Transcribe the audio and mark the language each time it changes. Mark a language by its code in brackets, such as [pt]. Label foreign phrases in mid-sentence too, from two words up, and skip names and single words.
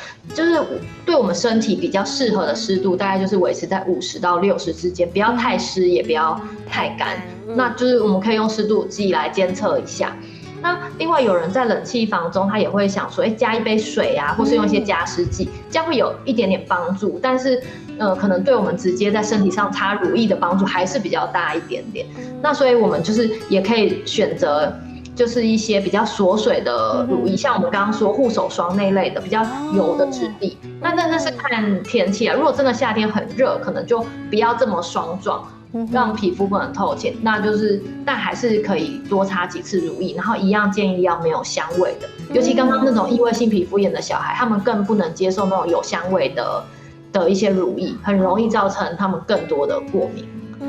[zh] 就是對我們身體比較適合的濕度，大概就是維持在50到60之間，不要太濕，也不要太乾。那就是我們可以用濕度計來監測一下。那另外有人在冷氣房中，他也會想說，加一杯水啊，或是用一些加濕劑，這樣會有一點點幫助。但是，可能對我們直接在身體上擦乳液的幫助還是比較大一點點。那所以我們就是也可以選擇，就是一些比較鎖水的乳液，像我們剛剛說護手霜那類的比較油的質地。那是看天氣啊，如果真的夏天很熱，可能就不要這麼霜狀。讓皮膚不能透氣，那就是但還是可以多擦幾次乳液，然後一樣建議要沒有香味的，尤其剛剛那種異位性皮膚炎的小孩，他們更不能接受那種有香味的一些乳液，很容易造成他們更多的過敏。